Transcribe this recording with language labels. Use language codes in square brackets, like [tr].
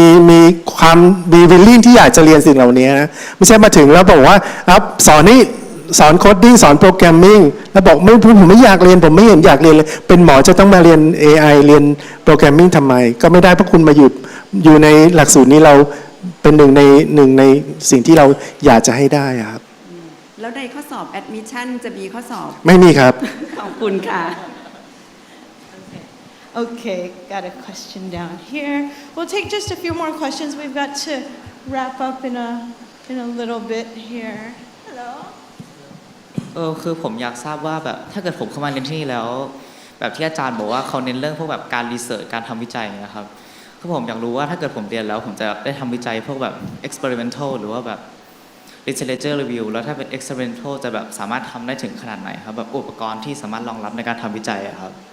[th] มีความมีวิลลิ่งที่อยากจะเรียนสิ่งเหล่านี้นะไม่ใช่มาถึงแล้วบอกว่าสอนโคดดิ้งสอนโปรแกรมมิ่งแล้วบอกผมไม่อยากเรียนผมไม่เห็นอยากเรียนเลยเป็นหมอจะต้องมาเรียน AI เรียนโปรแกรมมิ่งทำไมก็ไม่ได้เพราะคุณมาอยู่ในหลักสูตรนี้เราเป็นหนึ่งในสิ่งที่เราอยากจะให้ได้ครับ แล้วในข้อสอบ admission จะมีข้อสอบ ไม่มีครับ ขอบคุณค่ะ [en] Okay, got a question down here. We'll take just a few more questions. We've got to wrap up in a little bit here. Hello. [th] คือผมอยากทราบว่าแบบถ้าเกิดผมเข้ามาเรียนที่นี่แล้วแบบที่อาจารย์บอกว่าเขาเน้นเรื่องพวกแบบการรีเสิร์ชการทำวิจัยนะครับคือผมอยากรู้ว่าถ้าเกิดผมเรียนแล้วผมจะได้ทำวิจัยพวกแบบ experimental หรือว่าแบบ literature review แล้วถ้าเป็น experimental จะแบบสามารถทำได้ถึงขนาดไหนครับแบบอุปกรณ์ที่สามารถรองรับในการทำวิจัยครับ